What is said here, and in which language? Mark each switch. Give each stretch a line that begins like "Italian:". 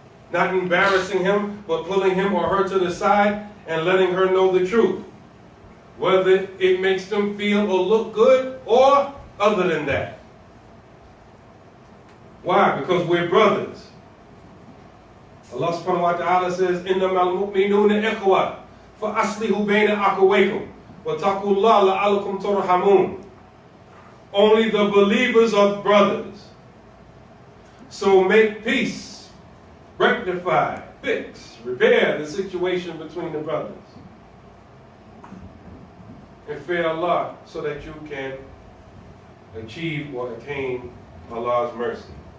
English: Not embarrassing him, but pulling him or her to the side and letting her know the truth. Whether it makes them feel or look good or other than that. Why? Because we're brothers. Allah subhanahu wa ta'ala says,
Arabic: إِنَّمَا الْمُؤْمِنُونَ إِخْوَةٌ فَأَصْلِحُوا بَيْنَ أَخَوَيْكُمْ وَاتَّقُوا اللَّهَ لَعَلَّكُمْ تُرْحَمُونَ.
English: Only the believers are brothers. So make peace, rectify, fix, repair the situation between the brothers. And fear Allah so that you can achieve or attain Allah's mercy.